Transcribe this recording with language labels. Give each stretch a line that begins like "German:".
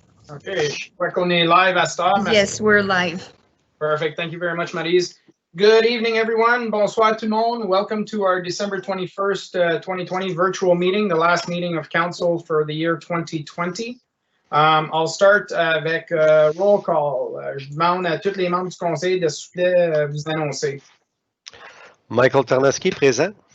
French: Okay, je crois qu'on est live à cette heure.
English: Yes, we're live. Perfect. Thank you very much, Maryse. Good evening, everyone.
French: Bonsoir tout le monde.
English: Welcome to our December 21st, 2020 virtual meeting, the last meeting of council for the year 2020. I'll start
French: avec
English: roll call.
French: Je demande à tous les membres du conseil de s'il vous plaît vous annoncer. Michael Tarnowski, présent.